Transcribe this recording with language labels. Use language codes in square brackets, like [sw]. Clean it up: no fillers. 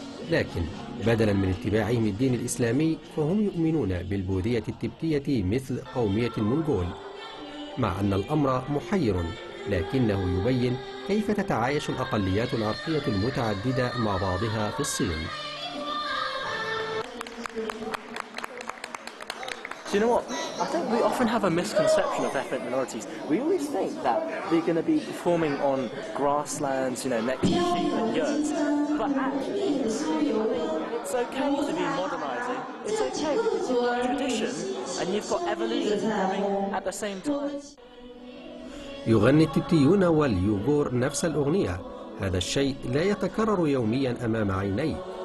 [ar] لكن بدلا من اتباعهم الدين الإسلامي فهم يؤمنون بالبوذية التبتية مثل قومية المنغول، مع أن الأمر محير، لكنه يبين كيف تتعايش الأقليات العرقية المتعددة مع بعضها في الصين. [en] Do you know what? I think we often have a misconception of ethnic minorities. We always think that they're going to be performing on grasslands, you know, next to sheep and yurts. But actually, it's okay to be modernizing. It's okay because you've got tradition and you've got evolution coming at the same time. [ar] يغني التبتيون واليوغور نفس الأغنية. هذا الشيء لا يتكرر يوميا أمام عيني.